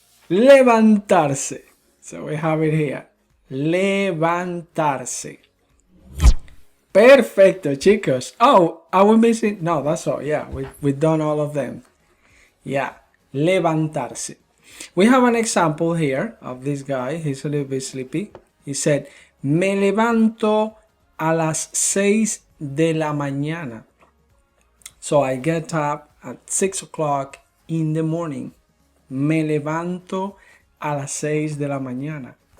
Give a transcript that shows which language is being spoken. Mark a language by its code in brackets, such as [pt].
[en] Levantarse. So we have it here. Levantarse. [es] Perfecto, chicos. [en] Oh, are we missing? No, that's all. Yeah, we've done all of them. Yeah, levantarse. We have an example here of this guy. He's a little bit sleepy. He said, [es] me levanto a las 6 de la mañana. [en] So I get up at 6 o'clock in the morning. [es] Me levanto a las 6 de la mañana.